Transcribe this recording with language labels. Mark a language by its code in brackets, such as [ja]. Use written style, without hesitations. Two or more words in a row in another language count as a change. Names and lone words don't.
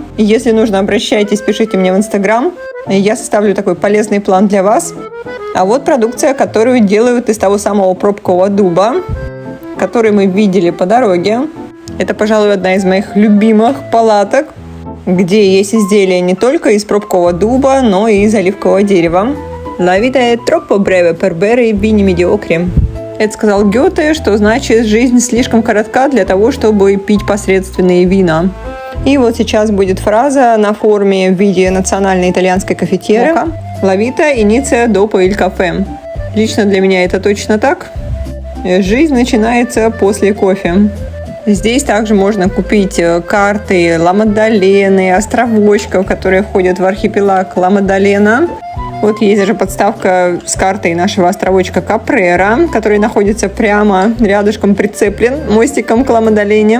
[ru] Если нужно, обращайтесь, пишите мне в Инстаграм. Я составлю такой полезный план для вас. А вот продукция, которую делают из того самого пробкового дуба, который мы видели по дороге. Это, пожалуй, одна из моих любимых палаток, где есть изделия не только из пробкового дуба, но и из оливкового дерева. [it] La vita è troppo breve per bere i vini mediocri. [ru] Это сказал Гёте, что значит «жизнь слишком коротка для того, чтобы пить посредственные вина». И вот сейчас будет фраза на форме в виде национальной итальянской кафетеры [it] «La vita inizia dopo il caffè». [ru] Лично для меня это точно так. Жизнь начинается после кофе. Здесь также можно купить карты Ла Маддалены, островочков, которые входят в архипелаг Ла Маддалена. Вот есть даже подставка с картой нашего островочка Капрера, который находится прямо рядышком, прицеплен мостиком к Ла Маддалене.